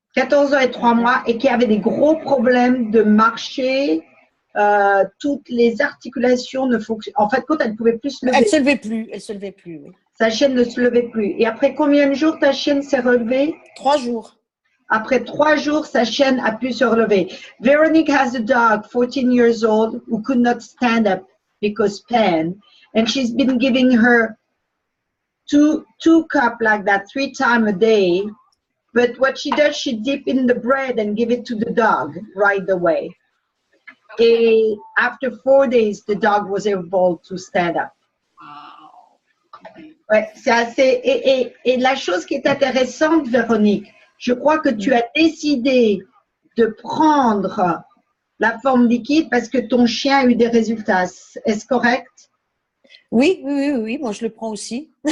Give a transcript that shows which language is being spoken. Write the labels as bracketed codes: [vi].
[fr] 14 ans et 3 mois et qui avait des gros problèmes de marcher. Toutes les articulations ne fonctionnent. En fait, quand elle ne pouvait plus se lever. Elle se levait plus, oui. Sa chienne ne se levait plus. Et après combien de jours ta chienne s'est relevée? 3 jours. Après 3 jours, sa chienne a pu se relever. [en] Veronique has a dog, 14 years old, who could not stand up because pain. And she's been giving her two cups like that 3 times a day. But what she does, she dip in the bread and give it to the dog right away. And after 4 days, the dog was able to stand up. [fr] Ouais, c'est assez. Et la chose qui est intéressante, Véronique, je crois que tu as décidé de prendre la forme liquide parce que ton chien a eu des résultats. Est-ce correct? Oui, moi je le prends aussi.